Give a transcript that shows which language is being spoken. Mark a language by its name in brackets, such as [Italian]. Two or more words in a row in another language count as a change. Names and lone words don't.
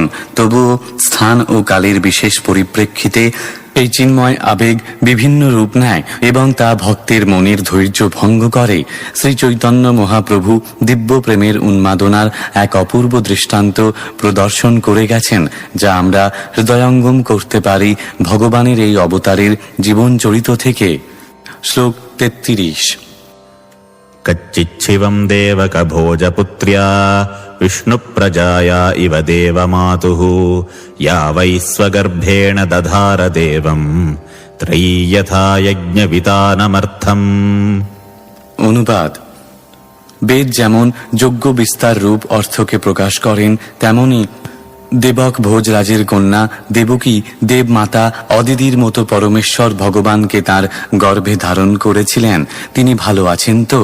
[Bangla] তবুও স্থান ও কালের বিশেষ পরিপ্রেক্ষিতে এই চিন্ময় আবেগ বিভিন্ন রূপ নেয় এবং তা ভক্তের মনের ধৈর্য ভঙ্গ করে। শ্রী চৈতন্য মহাপ্রভু দিব্য প্রেমের উন্মাদনার এক অপূর্ব দৃষ্টান্ত প্রদর্শন করে গেছেন, যা আমরা হৃদয়ঙ্গম করতে পারি ভগবানের এই অবতারের জীবন চরিত থেকে। শ্লোক 33। [Sanskrit] कच्चिच्छिवं देवकभोजपुत्र्या विष्णुप्रजाया इव देवमातुः या वै स्वगर्भेण दधार देवम् त्रयी यथा यज्ञवितानमर्थम्। [Bangla] অনুবাদ: বেদ যেমন যজ্ঞ বিস্তার রূপ অর্থকে প্রকাশ করেন, তেমনি দেবক ভোজরাজের কন্যা দেবকী দেবমাতা অদিতির মতো পরমেশ্বর ভগবানকে তার গর্ভে ধারণ করেছিলেন। তিনি ভালো আছেন তো?